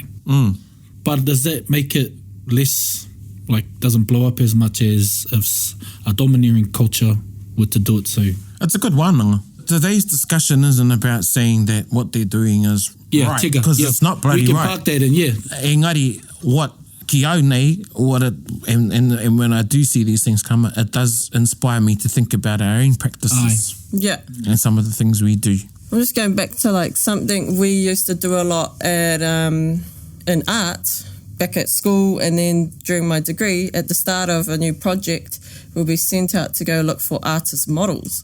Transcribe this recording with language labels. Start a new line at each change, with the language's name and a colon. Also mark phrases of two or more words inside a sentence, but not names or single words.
English: But does that make it less, doesn't blow up as much as if a domineering culture were to do it? So It's a good one. Today's discussion isn't about saying that what they're doing is right, tika, because it's not bloody we can right. park that in,
Māori: Engari, what ki au nei,
English: and when I do see these things come, it does inspire me to think about our own practices Yeah. and some of the things we do. I'm just going back to something we used to do a lot at in art back at school, and then during my degree, at the start of a new project, we'll be sent out to go look for artist models.